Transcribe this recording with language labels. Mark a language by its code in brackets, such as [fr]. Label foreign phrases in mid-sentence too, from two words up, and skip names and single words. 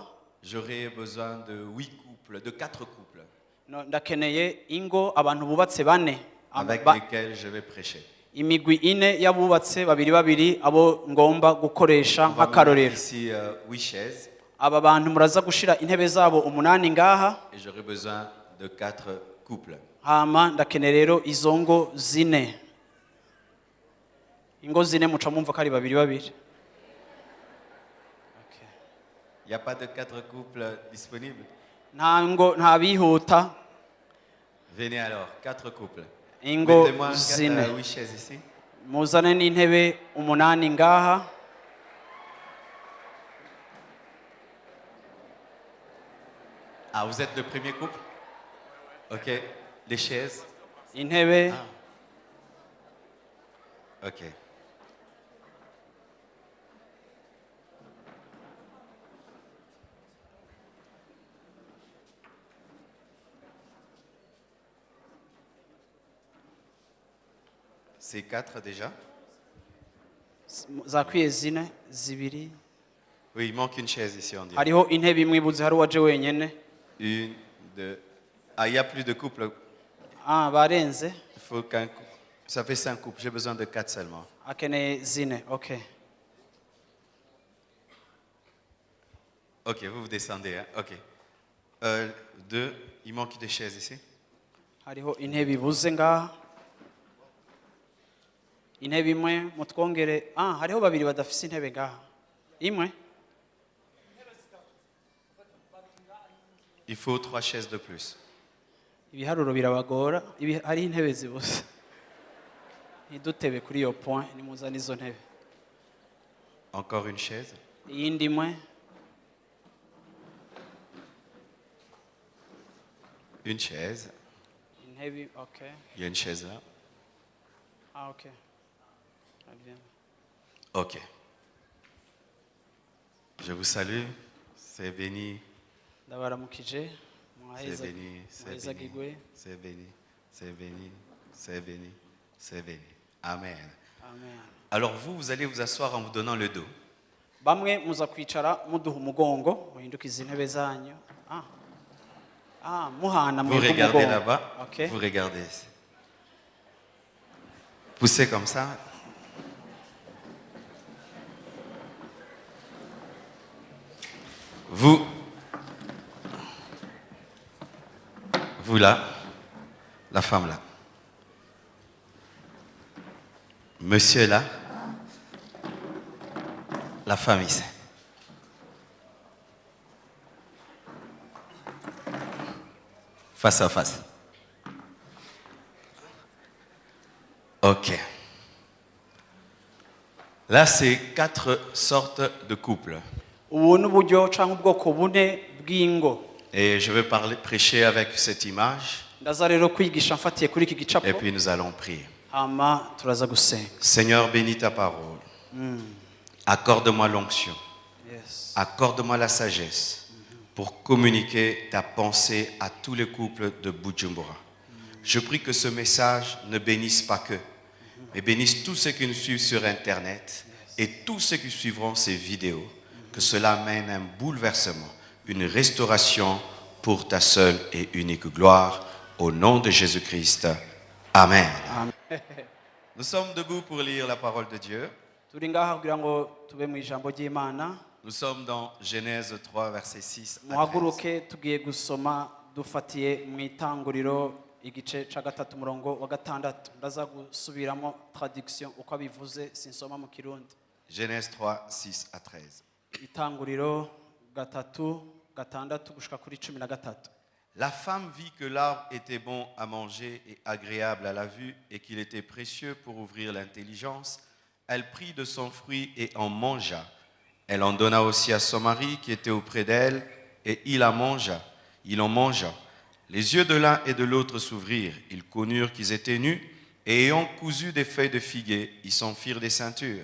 [fr] J'aurais besoin de 8 couples, de 4 couples [rn] Ndakeneye ingo abantu bubatse bane [fr] avec lesquels je vais prêcher. [rn] imigwi ine y'abubatse babiri babiri abo ngomba gukoresha [fr] On va mettre [rn] nk'akarorero. [fr] ici 8 chaises [rn] Aba bantu muraza gushira intebe zabo umunani ngaha, [fr] et j'aurai besoin de 4 couples. [rn] hama ndakeneye rero izo ngo zine. Ingo zine muca mumva ko ari babiri babiri. [fr] Il n'y a pas de 4 couples disponibles? [rn] Nta bihuta. [fr] Venez alors, 4 couples. [rn] Ingo [fr] Mettez-moi [rn] zine. [fr] 8 chaises ici. [rn] Muzane n'intebe umunani ngaha. [fr] Ah, vous êtes le premier couple? Ok. Les chaises? [rn] Intebe. [fr] Ok. C'est 4 déjà? [rn] Zakwiye zine zibiri. [fr] Oui, il manque une chaise ici, on dirait. [rn] Hariho intebe imwe ibuze hari uwaje wenyene. [fr] 1, 2. Ah, il n'y a plus de couple. [rn] Barenze. [fr] Il faut qu'un couple. Ça fait 5 couples. J'ai besoin de 4 seulement. [rn] Akeneye zine. [fr] Okay. Ok, vous descendez. Hein? Ok. 2. Il manque des chaises ici. [rn] Hariho intebe ibuze ngaha. Intebe imwe mutwongere. Hariho babiri badafise intebe ngaha. Imwe. [fr] Il faut 3 chaises de plus. [rn] Ibiharuro birabagora. Hari intebe zibuze. Ntidutebe kuri iyo point nimuzana izo ntebe. [fr] Encore une chaise. [rn] Iyindi imwe. [fr] Une chaise. [rn] Intebe, okay. [fr] Il y a une chaise là. Okay. Très bien. Ok. Je vous salue. C'est béni. [rn] Ndabaramukije. [fr] C'est béni. C'est béni. [rn] Mwahezagirwe. [fr] C'est béni. C'est béni. C'est béni. C'est béni. Amen. Amen. Alors vous allez vous asseoir en vous donnant le dos. [rn] Bamwe muza kwicara muduha umugongo muhindukiza intebe zanyu. Muhana [fr] Vous [rn] mwebwe [fr] regardez [rn] umugongo. [fr] là-bas. Okay. Vous regardez ici. Poussez comme ça. Vous là, la femme là. Monsieur là, la femme ici. Face à face. Ok. Là, c'est 4 sortes de couples. [rn] Ubu n'uburyo cyangwa ubwoko bune bw'ingo. [fr] Et je vais prêcher avec cette image. [rn] Ndaza rero kwigisha mfatiye kuri iki gicapo. [fr] Et puis nous allons prier. [rn] Hama turaza gusenga. [fr] Seigneur, bénis ta parole. Accorde-moi l'onction. Yes. Accorde-moi la sagesse pour communiquer ta pensée à tous les couples de Bujumbura. Je prie que ce message ne bénisse pas que, mais bénisse tous ceux qui nous suivent sur Internet et tous ceux qui suivront ces vidéos. Que cela mène un bouleversement, une restauration pour ta seule et unique gloire. Au nom de Jésus-Christ. Amen. Amen. Nous sommes debout pour lire la parole de Dieu. [rn] Turi ngaha kugira ngo tube mu ijambo ry'Imana. [fr] Nous sommes dans Genèse 3, verset 6 à 13. [rn] Muhaguruke tugiye gusoma dufatiye mu itanguriro igice ca gatatu murongo wa gatandatu. Ndaza gusubiramo traduction uko abivuze sinsoma mu Kirundi. [fr] Genèse 3, 6 à 13. [rn] Itanguriro gatatu gatandatu gushika kuri 13. [fr] La femme vit que l'arbre était bon à manger et agréable à la vue et qu'il était précieux pour ouvrir l'intelligence. Elle prit de son fruit et en mangea. Elle en donna aussi à son mari qui était auprès d'elle et il en mangea. Les yeux de l'un et de l'autre s'ouvrirent. Ils connurent qu'ils étaient nus et ayant cousu des feuilles de figuier, ils s'en firent des ceintures.